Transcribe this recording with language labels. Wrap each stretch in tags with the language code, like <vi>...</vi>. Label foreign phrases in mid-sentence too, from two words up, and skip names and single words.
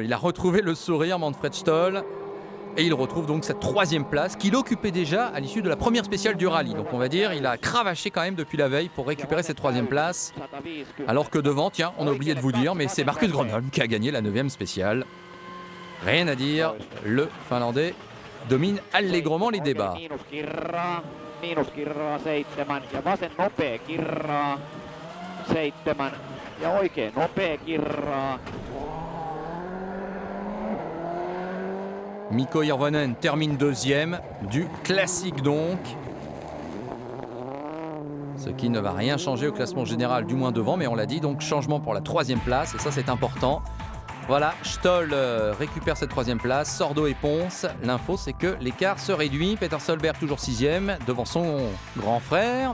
<fr>Il a retrouvé le sourire, Manfred Stoll, et il retrouve donc cette 3e place qu'il occupait déjà à l'issue de la première spéciale du rallye. Donc on va dire, il a cravaché quand même depuis la veille pour récupérer cette 3e place. Alors que devant, tiens, on a oublié de vous dire, mais c'est Marcus Grönholm qui a gagné la 9e spéciale. Rien à dire, le Finlandais domine allègrement les débats.</fr> <fi>Miinus Kirraa 7 ja vasen nopea Kirraa 7 ja oikein nopea Kirraa.</fi> <fr>Mikko Hirvonen termine 2e, du classique donc. Ce qui ne va rien changer au classement général, du moins devant, mais on l'a dit, donc changement pour la 3e place, et ça c'est important. Voilà, Stoll récupère cette 3e place, Sordo et Ponce. L'info, c'est que l'écart se réduit. Peter Solberg toujours 6e, devant son grand frère.</fr>